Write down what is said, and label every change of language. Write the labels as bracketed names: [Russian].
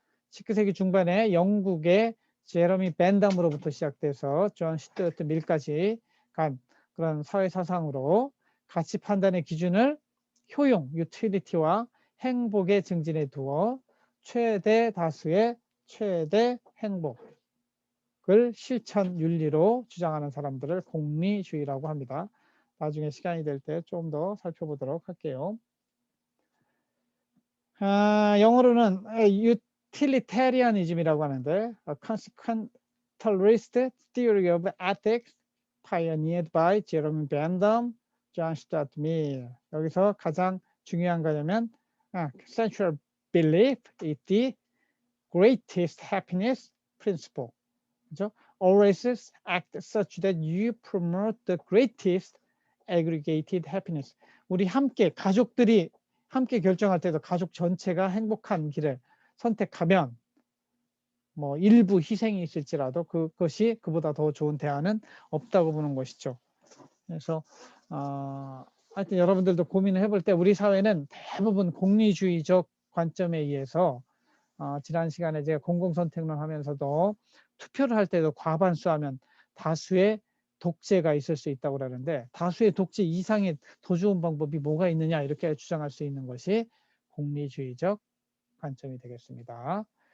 [Korean] 19세기 중반에 영국의 제러미 벤담으로부터 시작돼서 존 스튜어트 밀까지 간 그런 사회 사상으로 가치 판단의 기준을 효용, 유틸리티와 행복의 증진에 두어 최대 다수의 최대 행복을 실천 윤리로 주장하는 사람들을 공리주의라고 합니다. 나중에 시간이 될 때 좀 더 살펴보도록 할게요. 영어로는 utilitarianism이라고 하는데 [English] a consequentialist theory of ethics pioneered by Jeremy Bentham, John Stuart Mill. [Korean] 여기서 가장 중요한 거냐면 [English] central belief is the greatest happiness principle. [Korean] 그렇죠? [English] Always act such that you promote the greatest aggregated happiness. [Korean] 우리 가족들이 함께 결정할 때도 가족 전체가 행복한 길을 선택하면 뭐 일부 희생이 있을지라도 그것이 그보다 더 좋은 대안은 없다고 보는 것이죠. 그래서 하여튼 여러분들도 고민을 해볼 때 우리 사회는 대부분 공리주의적 관점에 의해서 지난 시간에 제가 공공선택론 하면서도 투표를 할 때도 과반수하면 다수의 독재가 있을 수 있다고 그러는데 다수의 독재 이상의 더 좋은 방법이 뭐가 있느냐 이렇게 주장할 수 있는 것이 공리주의적 관점이 되겠습니다.